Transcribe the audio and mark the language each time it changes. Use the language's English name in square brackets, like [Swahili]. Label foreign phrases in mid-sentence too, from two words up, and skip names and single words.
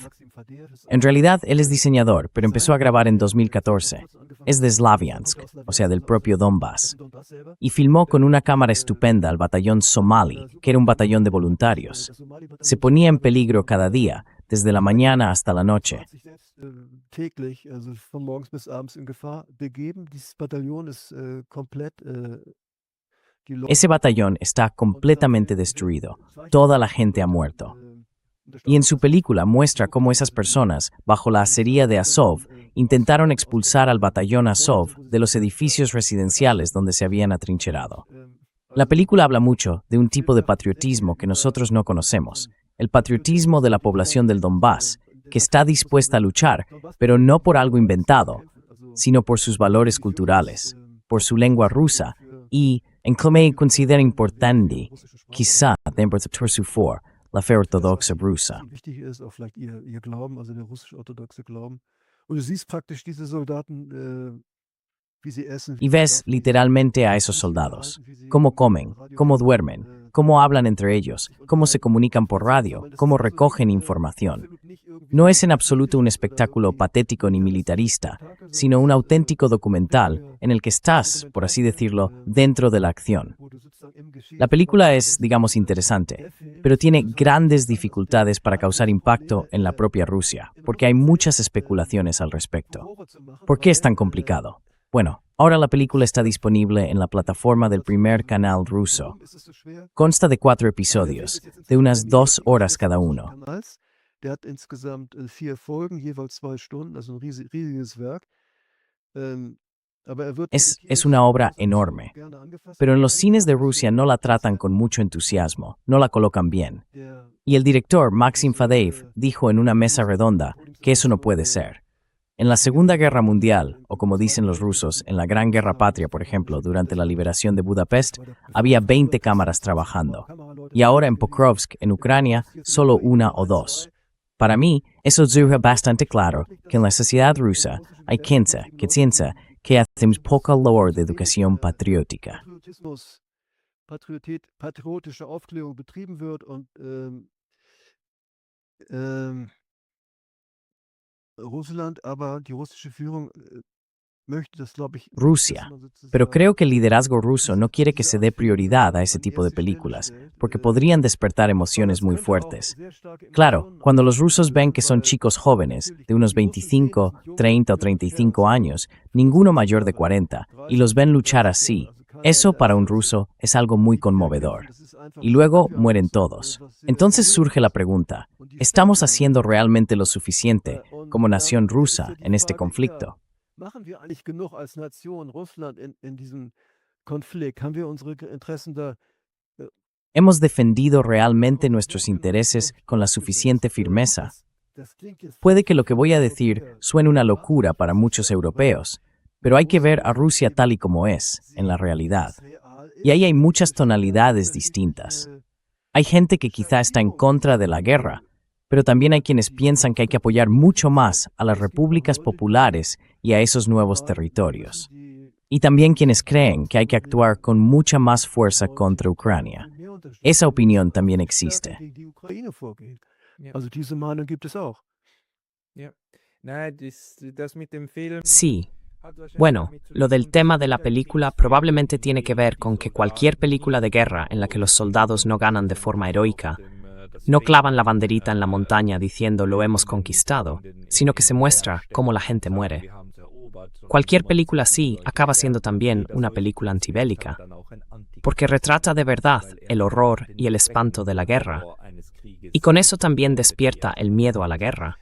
[Spanish] En realidad, él es diseñador, pero empezó a grabar en 2014. Es de Slaviansk, o sea, del propio Donbass. Y filmó con una cámara estupenda al batallón Somali, que era un batallón de voluntarios. Se ponía en peligro cada día, desde la mañana hasta la noche. [German] Täglich, also von morgens bis abends in Gefahr begeben. Dieses Bataillon ist komplett. [Spanish] Ese batallón está completamente destruido. Toda la gente ha muerto. Y en su película muestra cómo esas personas, bajo la acería de Azov, intentaron expulsar al batallón Azov de los edificios residenciales donde se habían atrincherado. La película habla mucho de un tipo de patriotismo que nosotros no conocemos, el patriotismo de la población del Donbass, que está dispuesta a luchar, pero no por algo inventado, sino por sus valores culturales, por su lengua rusa y, en como considera importante, quizá por su for, la fe ortodoxa rusa. [German] Wichtig ist auch vielleicht ihr Glauben, also der russisch-orthodoxe Glauben. Und du siehst praktisch diese Soldaten, wie sie essen. [Spanish] Y ves literalmente a esos soldados, cómo comen, cómo duermen, cómo hablan entre ellos, cómo se comunican por radio, cómo recogen información. No es en absoluto un espectáculo patético ni militarista, sino un auténtico documental en el que estás, por así decirlo, dentro de la acción. La película es, digamos, interesante, pero tiene grandes dificultades para causar impacto en la propia Rusia, porque hay muchas especulaciones al respecto. ¿Por qué es tan complicado? Bueno, ahora la película está disponible en la plataforma del primer canal ruso. Consta de 4 episodios, de unas 2 horas cada uno. [German] Der hat insgesamt 4 Folgen, jeweils 2 Stunden, also ein riesiges Werk. [Spanish] Es una obra enorme, pero en los cines de Rusia no la tratan con mucho entusiasmo, no la colocan bien. Y el director Maxim Fadev dijo en una mesa redonda que eso no puede ser. En la Segunda Guerra Mundial, o como dicen los rusos, en la Gran Guerra Patria, por ejemplo, durante la liberación de Budapest, había 20 cámaras trabajando. Y ahora en Pokrovsk, en Ucrania, solo 1 o 2. Para mí, eso deja bastante claro que en la sociedad rusa hay gente que piensa que hacemos poca labor de educación patriótica. [German] Patriotische Aufklärung betrieben wird und Russland, aber die russische Führung möchte das, glaube ich, [Spanish] Rusia. Pero creo que el liderazgo ruso no quiere que se dé prioridad a ese tipo de películas, porque podrían despertar emociones muy fuertes. Claro, cuando los rusos ven que son chicos jóvenes, de unos 25, 30 o 35 años, ninguno mayor de 40, y los ven luchar así, eso para un ruso es algo muy conmovedor. Y luego mueren todos. Entonces surge la pregunta, ¿estamos haciendo realmente lo suficiente como nación rusa en este conflicto? [German] Machen wir eigentlich genug als Nation Russland in diesem Konflikt? Haben wir unsere Interessen da? [Spanish] ¿Hemos defendido realmente nuestros intereses con la suficiente firmeza? Puede que lo que voy a decir suene una locura para muchos europeos, pero hay que ver a Rusia tal y como es, en la realidad. Y ahí hay muchas tonalidades distintas. Hay gente que quizá está en contra de la guerra, pero también hay quienes piensan que hay que apoyar mucho más a las repúblicas populares y a esos nuevos territorios. Y también quienes creen que hay que actuar con mucha más fuerza contra Ucrania. Esa opinión también existe. [German] Ja. Also diese Meinung gibt es auch. Ja. Nein, das mit dem Film [Spanish] Sí. [German] hat wahrscheinlich [Spanish] Bueno, [German] damit zu [Spanish] lo del [German] tun, [Spanish] tema [German] dass [Spanish] de la [German] der [Spanish] película [German] Kriegsfilm [Spanish] probablemente tiene que ver [German] die [Spanish] con que [German] Soldaten [Spanish] cualquier película de guerra en la que los soldados no ganan de forma heroica, no clavan la banderita en la montaña diciendo lo hemos conquistado, sino que se muestra cómo la gente muere. Cualquier película así acaba siendo también una película antibélica, porque retrata de verdad el horror y el espanto de la guerra, y con eso también despierta el miedo a la guerra.